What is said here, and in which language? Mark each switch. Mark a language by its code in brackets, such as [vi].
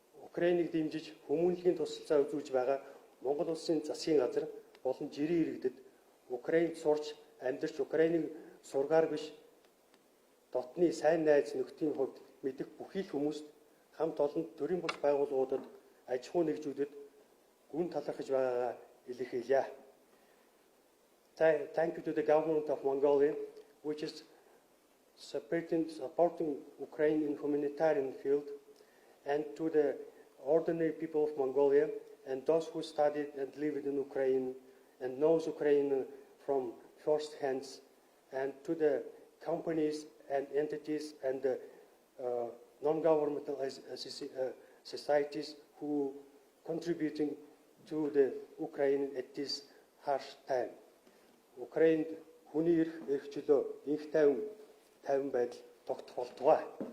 [mn] Украиныг дэмжиж хүмүүнлэгийн тусалцаа үзүүлж байгаа Монгол улсын засгийн газар болон жирийн иргэдэд Украинд сурч амьдарч Украиныг сургаар биш дотны сайн найз нөхдийн хувьд мэдэх бүхий л хүмүүст хамт олон төрийн бус байгууллагуудад аж ахуй нэгжүүдэд гүн талархаж байгаагаа илэрхийлье. [en] Thank you to the government of Mongolia, which is supporting Ukraine in humanitarian field, and to the ordinary people of Mongolia and those who studied and lived in Ukraine and knows Ukraine from first hands, and to the companies and entities and the non-governmental societies who contributing to the Ukraine at this harsh time. [mn] Украинд хүний эрх чөлөө инх тайван байдал тогтох болтугай.